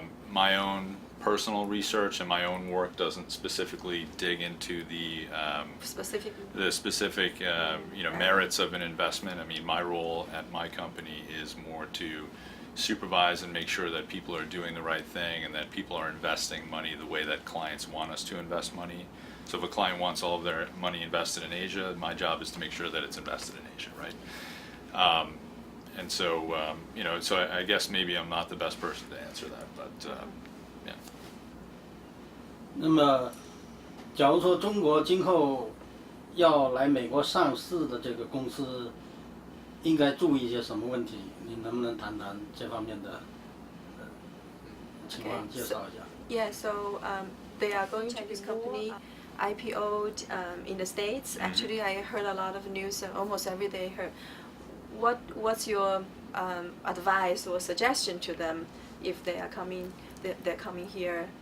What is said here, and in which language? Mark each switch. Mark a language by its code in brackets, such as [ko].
[en] My own personal research and my own work doesn't specifically dig into the specific merits of an investment. I mean, my role at my company is more to supervise and make sure that people are doing the right thing and that people are investing money the way that clients want us to invest money. So if a client wants all of their money invested in Asia, my job is to make sure that it's invested in Asia, right? And so, so I guess maybe I'm not the best person to answer that, but yeah. [zh] 那么，假如说中国今后要来美国上市的这个公司，应该注意一些什么问题？你能不能谈谈这方面的情况，介绍一下？ [en] Yeah, so they are going to this company IPO'd in the States. Actually, I heard a lot of news almost every day. What's your advice or suggestion to them if they are coming they're coming here.